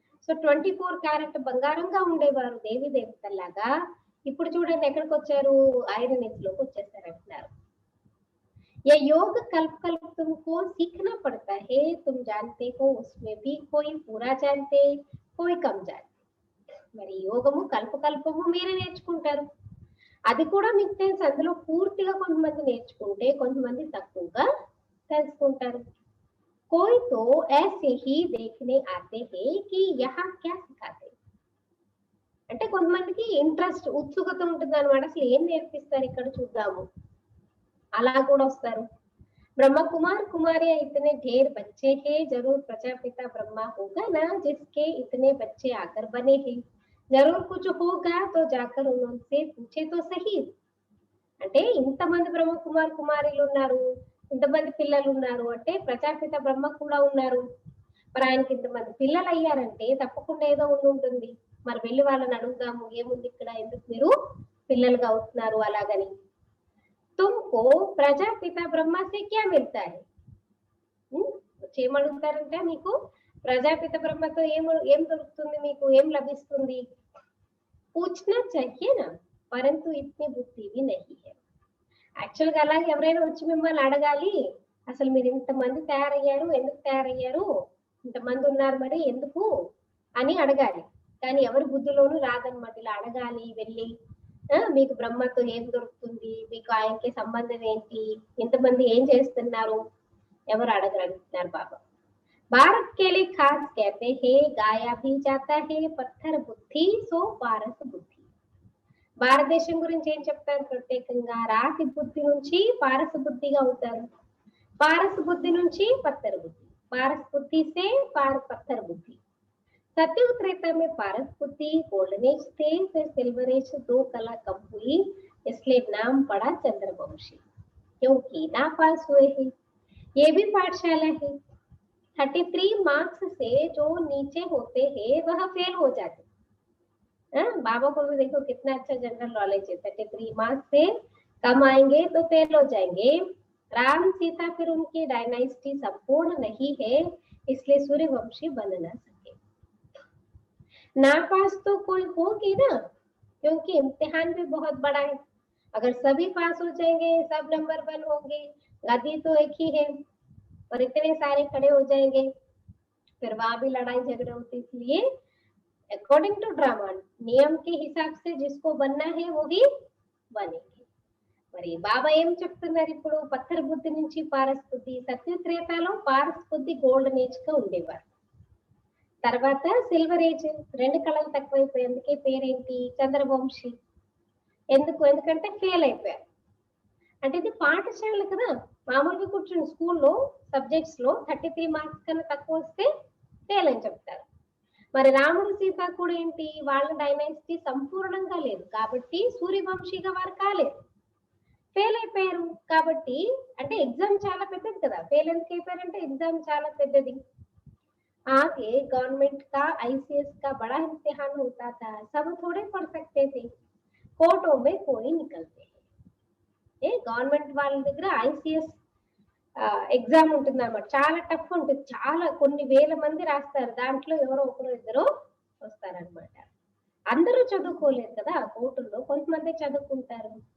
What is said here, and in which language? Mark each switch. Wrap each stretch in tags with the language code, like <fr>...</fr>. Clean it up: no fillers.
<te>So 24 carrot బంగారంగా ఉండేవారు దేవి దేవతల్లాగా. ఇప్పుడు చూడండి ఎక్కడికి వచ్చారు, ఐరన్ ఏజ్ లోకి వచ్చేసారు అంటున్నారు.</te> <hi>ये योग कल्प कल्प तुमको सीखना पड़ता है. तुम जानते हो उसमें भी कोई पूरा जानते, कोई कम जानते.</hi> <te>మరి యోగము కల్ప కల్పము మీరే నేర్చుకుంటారు, అది కూడా మీకు తెలుసు. అందులో పూర్తిగా కొంతమంది నేర్చుకుంటే కొంతమంది తక్కువగా తెలుసుకుంటారు.</te> <hi>कोई तो ऐसे ही देखने आते हैं कि यहाँ क्या सिखाते.</hi> <te>అంటే కొంతమందికి ఇంట్రెస్ట్, ఉత్సుకత ఉంటుంది అనమాట, అసలు ఏం నేర్పిస్తారు ఇక్కడ చూద్దాము, అలా కూడా వస్తారు.</te> <hi>ब्रह्मा कुमार कुमारियां इतने ढेर बच्चे हैं, जरूर प्रजापिता ब्रह्मा होगा ना जिसके इतने बच्चे आकर बने हैं. जरूर कुछ होगा तो जाकर उनसे पूछे तो सही.</hi> <te>అంటే ఇంతమంది బ్రహ్మ కుమార్ కుమారీలు ఉన్నారు, ఇంతమంది పిల్లలు ఉన్నారు అంటే ప్రజాపిత బ్రహ్మ కూడా ఉన్నారు. మరి ఆయనకి ఇంతమంది పిల్లలు అయ్యారంటే తప్పకుండా ఏదో ఉంటుంది. మరి వెళ్ళి వాళ్ళని అడుగుదాము, ఏముంది ఇక్కడ, ఎందుకు మీరు పిల్లలుగా అవుతున్నారు అలాగని.</te> <hi>तुमको ప్రజాపిత బ్రహ్మ से क्या मिलता है.</hi> <te>ఏమడుగుతారంటే మీకు ప్రజాపిత బ్రహ్మతో ఏం దొరుకుతుంది, మీకు ఏం లభిస్తుంది.</te> <hi>పూछना चाहिए ना, परंतु इतनी बुद्धि भी नहीं है.</hi> <te>యాక్చువల్ గా అలాగే ఎవరైనా వచ్చి మిమ్మల్ని అడగాలి, అసలు మీరు ఇంతమంది తయారయ్యారు, ఎందుకు తయారయ్యారు, ఇంతమంది ఉన్నారు మరి ఎందుకు అని అడగాలి. కానీ ఎవరి బుద్ధిలోనూ రాదనమాట ఇలా అడగాలి వెళ్ళి. మీకు బ్రహ్మతో ఏం దొరుకుతుంది, మీకు ఆయనకి సంబంధం ఏంటి, ఎంతమంది ఏం చేస్తున్నారు, ఎవరు అడగరంటున్నారు బాబా.</te> <hi>భారత్ के लिए खास कहते हैं गाया भी जाता है पत्थर बुद्धि सो पारस बुद्धि.</hi> <te>భారతదేశం గురించి ఏం చెప్తారు ప్రత్యేకంగా, రాతి బుద్ధి నుంచి పారస బుద్ధిగా అవుతారు, పారస బుద్ధి నుంచి పత్తర బుద్ధి,</te> <hi>పారస్ బుద్ధి से पत्थर बुद्धि. सतयुग त्रेता में पारस बुद्धि गोल्डन एज थे, फिर सिल्वर एज 2 कला कम हुई, इसलिए नाम पड़ा चंद्रवंशी, क्योंकि नापास हुए हैं. ये भी पाठशाला है. 33 मार्क्स से जो नीचे होते हैं वह फेल हो जाते. बाबा को भी देखो कितना अच्छा जनरल नॉलेज है. 33 मार्क्स से कम आएंगे तो फेल हो जाएंगे. राम सीता फिर उनकी डायनास्टी संपूर्ण नहीं है, इसलिए सूर्यवंशी बन ना सके. नापास तो कोई होगी ना, क्योंकि इम्तिहान भी बहुत बड़ा है. अगर सभी पास हो जाएंगे, सब नंबर 1 होंगे, गद्दी तो एक ही है और इतने सारे खड़े हो जाएंगे, फिर वहां भी लड़ाई झगड़े होते. इसलिए अकॉर्डिंग टू ड्रामा, नियम के हिसाब से जिसको बनना है वो ही बनेंगे.</hi> <te>మరి బాబా ఏం చెప్తున్నారు ఇప్పుడు, పత్తర్ బుద్ధి నుంచి పారస్ బుద్ధి. సత్యత్రేతాలో పారస్ బుద్ధి గోల్డెన్ ఏజ్ గా ఉండేవారు. తర్వాత సిల్వర్ ఏజ్, 2 కళలు తక్కువైపోయి, అందుకే పేరేంటి చంద్రవంశీ. ఎందుకంటే ఫెయిల్ అయిపోయారు. అంటే ఇది పాఠశాల కదా, మామూలుగా కూర్చుని స్కూల్లో సబ్జెక్ట్స్ లో 33 మార్క్స్ కన్నా తక్కువ వస్తే ఫెయిల్ అని చెప్తారు. మరి రాముడు సీత కూడా ఏంటి, వాళ్ళ డైనాసిటీ సంపూర్ణంగా లేదు కాబట్టి సూర్యవంశీగా వారు కాలేదు, ఫెయిల్ అయిపోయారు. కాబట్టి అంటే ఎగ్జామ్ చాలా పెద్దది కదా, ఫెయిల్ ఎందుకు అయిపోయారంటే ఎగ్జామ్ చాలా పెద్దది.</te> <hi>आगे गवर्नमेंट का ICS का बड़ा इम्तिहान होता था, सब थोड़े पढ़ सकते थे. కోర్టో మే కోయి నికల్తే</hi> <te>ఏ గవర్నమెంట్ వాళ్ళ దగ్గర ఐసీఎస్ ఎగ్జామ్ ఉంటుంది అన్నమాట. చాలా టఫ్ ఉంటుంది, చాలా కొన్ని వేల మంది రాస్తారు, దాంట్లో ఎవరో ఒకరు ఇద్దరు వస్తారనమాట. అందరూ చదువుకోలేరు కదా కోర్టుల్లో, కొంతమంది చదువుకుంటారు.</te>